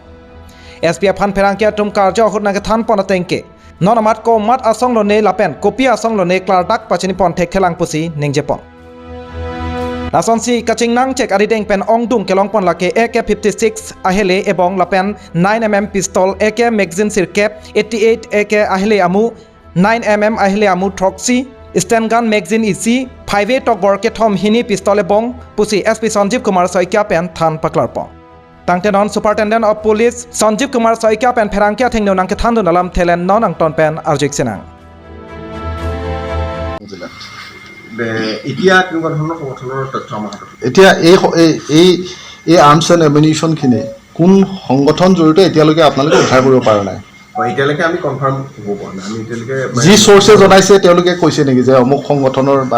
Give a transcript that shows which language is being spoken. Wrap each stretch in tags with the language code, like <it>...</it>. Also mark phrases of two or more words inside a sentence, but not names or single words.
<mjw>SP aphan pherangke atum karja hot na ke than pon atengke nonamat ko mat asong lone lapen kopi asong lone klardak pachini pon thek thelang pusi ningje pon. Lason si kaching nang check arideng pen ongdung kelongpon lake AK-56 ahele ebong lapen 9mm pistol AK magazine sirkep 88 AK ahele amu 9mm ahele amu troxy stand gun magazine isi 5A tok borke thom hini pistol ebong pusi SP Sanjeev Kumar Asaikhi pen than paklar pon. Tangte non</mjw> <en>superintendent of police</en> <mjw>Sanjeev Kumar Asaikhi pen pherangke thengno nang ke thandu nalam thelen non ang ton pen arjik senang.</mjw> <as>এতিয়া কেনেকুৱা ধৰণৰ সংগঠনৰ তথ্য আমাৰ হাতত। এতিয়া এই</as> <en>arms and ammunition</en> <as>কোন সংগঠন জড়িত এতিয়ালৈকে আপোনালোকে উদ্ধাৰ কৰিব পৰা নাই? এতিয়ালৈকে আমি কনফাৰ্ম হ'ব পৰা নাই। আমি এতিয়ালৈকে যি চ'ৰ্চে জনাইছে তেওঁলোকে কৈছে নেকি যে অমুক সংগঠনৰ বা</as>